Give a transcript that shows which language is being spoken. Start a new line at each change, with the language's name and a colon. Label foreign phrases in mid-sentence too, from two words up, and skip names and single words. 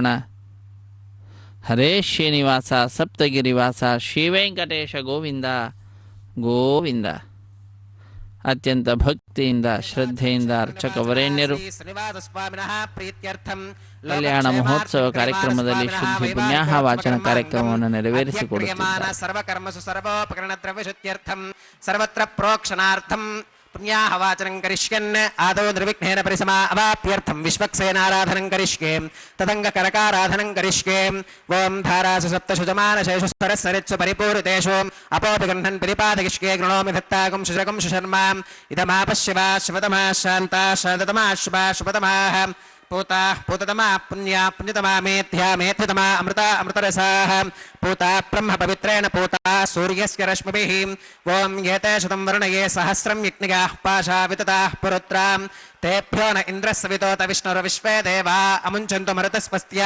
Sanskrit: ಹರೇ ಶ್ರೀನಿವಾಸ ಸಪ್ತಗಿರಿವಾಸ ಶ್ರೀವೆಂಕಟೇಶ ಗೋವಿಂದ ಗೋವಿಂದ.
Kannada: ಅತ್ಯಂತ ಭಕ್ತಿಯಿಂದ ಶ್ರದ್ಧೆಯಿಂದ ಅರ್ಚಕ ವರೇಣ್ಯರು ಕಲ್ಯಾಣ ಮಹೋತ್ಸವ ಕಾರ್ಯಕ್ರಮದಲ್ಲಿ ಶುದ್ಧಿ ಪುಣ್ಯಾಹ ವಾಚನ ಕಾರ್ಯಕ್ರಮವನ್ನು ನೆರವೇರಿಸಿಕೊಡುತ್ತಿದ್ದಾರೆ.
Sanskrit: ಸರ್ವಕರ್ಮಸು ಸರ್ವೋಪಕರಣ ದ್ರವ್ಯ ಶುದ್ಧ್ಯರ್ಥಂ ಸರ್ವತ್ರ ಪ್ರೋಕ್ಷಣಾರ್ಥಂ ಪುಣ್ಯಾಹ ವಾಚನಂ ಕರಿಷ್ಯನ್ ಆದೌ ನಿರ್ವಿಘ್ನೇನ ಪರಿಸಮಾ ಅವಾಪ್ಯರ್ಥಂ ವಿಶ್ವಕ್ಸೇನಾರಾಧನಂ ಕರಿಷ್ಯೆ ತದಂಗ ಕನಕಾರಾಧನಂ ಕರಿಷ್ಯೆ. ಓಂ ಧಾರಾಸು ಸಪ್ತಶು ಜಮಾನಶೇಷು ಸರಸ್ಸರಿತ್ಸು ಪರಿಪೂರಿತೇಷು ಅಪೋಪಿ ಗಂಧನ್ ಪರಿಪಾದಗಿಷ್ಯೆ ಗೃಣೋಮಿ ದತ್ತಾಗಂ ಶುಶಕಂ ಶುಶರ್ಮಾ ಇದಮಾಪಶ್ಯವಾ ಶಿವತಮಾ ಶಾಂತಾ ಶಾಂತತಮಾ ಶುಭಾ ಶುಭತಮಾಃ पूता पूततमा पुण्या पुण्यतमा मेध्या मेध्यतमा अमृता अमृतरसाः पूता ब्रह्म पवित्रेण पूता सूर्यस्य रश्मिभिः. ओं एते शतं वर्णये सहस्रं यज्ञिकाः पाशा वितताः पुरुत्रां तेभ्यो न इन्द्रस्सवितोत विष्णुर्विश्वे देवा अमुञ्चन्तु मरुतस्वस्त्यां.